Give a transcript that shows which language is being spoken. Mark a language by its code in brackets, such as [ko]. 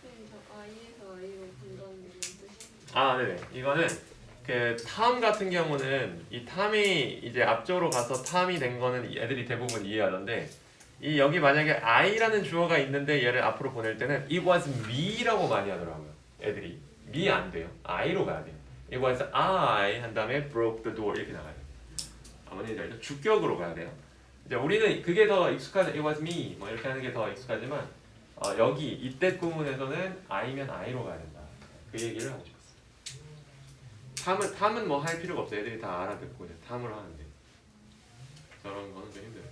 [ko] 저 I에서 A로 분단되는 뜻이? 네네. 이거는 그 탐 같은 경우는 이 탐이 이제 앞쪽으로 가서 탐이 된 거는 애들이 대부분 이해하던데 이 여기 만약에 I라는 주어가 있는데 얘를 앞으로 보낼 때는 [en] it was me [ko] 라고 많이 하더라고요. 애들이 me 안 돼요. I로 가야 돼요. [en] It was I [ko] 한 다음에 [en] broke the door [ko] 이렇게 나가요. 아버님 알죠? 주격으로 가야 돼요. 이제 우리는 그게 더 익숙하죠. [en] It was me [ko] 뭐 이렇게 하는 게 더 익숙하지만 여기 이때 구문에서는 I면 I로 가야 된다. 그 얘기를 하고 싶었어요. 탐은 뭐 할 필요가 없어요. 애들이 다 알아듣고 이제 탐을 하는데 저런 거는 좀 힘들어요.